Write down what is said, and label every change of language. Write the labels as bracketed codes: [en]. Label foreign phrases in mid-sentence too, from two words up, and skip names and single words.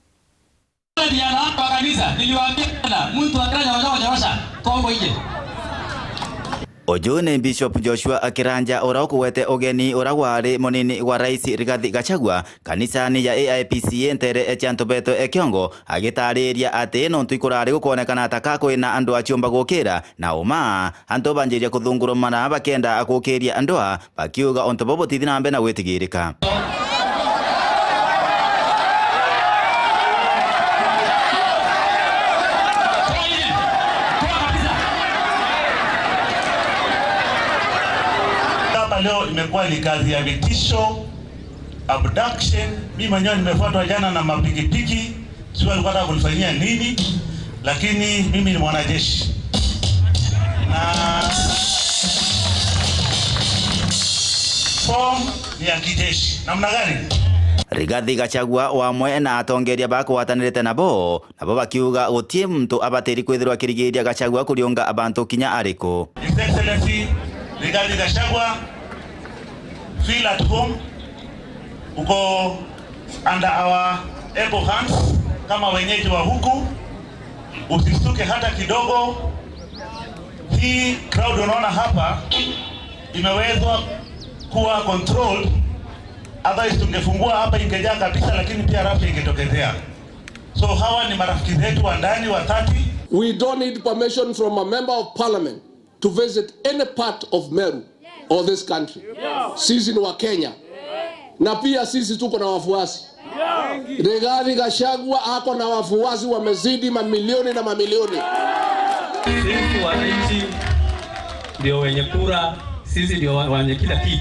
[mer] Ojone Bishop Joshua Akiranja orakuwete ogeni oragwari munini wa Rais Rigathi Gachagua kanisani ya AIPCA Ntere Echantobeto Ekiongo agitariria ati no ntuikurari gukonekana ataka kwina andu aciomba gukira na uma anto banjiria kuthungurumana bakenda akukiria andoa bakiuga onto bobo tithina mbe na gwitigirika. [sw] Leo imekuwa ni kazi ya vitisho, abduction. Mimi mwenyewe nimefuatwa jana na mapikipiki, sio alikuwa anataka kunifanyia nini, lakini mimi ni mwanajeshi na form ni ya kijeshi. Namna gani? [mer] Rigathi Gachagua wamwe na atongeria bakwatanirite nabo bakiuga gutie muntu abateri kwithirwa kirigiria Gachagua kurionga abantu kinya ariko. [en] His Excellency Rigathi Gachagua, feel at home, uko under our able hands [sw] kama wenyeji wa huku, usistuke hata kidogo. Hii crowd unaona hapa imewezwa kuwa controlled, otherwise tungefungua hapa ingejaa kabisa, lakini pia rafu ingetokezea. So hawa ni marafiki zetu wa ndani wa 30. [en] We don't need permission from a member of parliament to visit any part of Meru or this country. [sw] Sisi ni wa Kenya. Na pia sisi tuko na wafuasi. Rigathi Gachagua ako na wafuasi wamezidi mamilioni na mamilioni. Sisi wananchi ndio wenye kura, sisi ndio wenye kila kitu.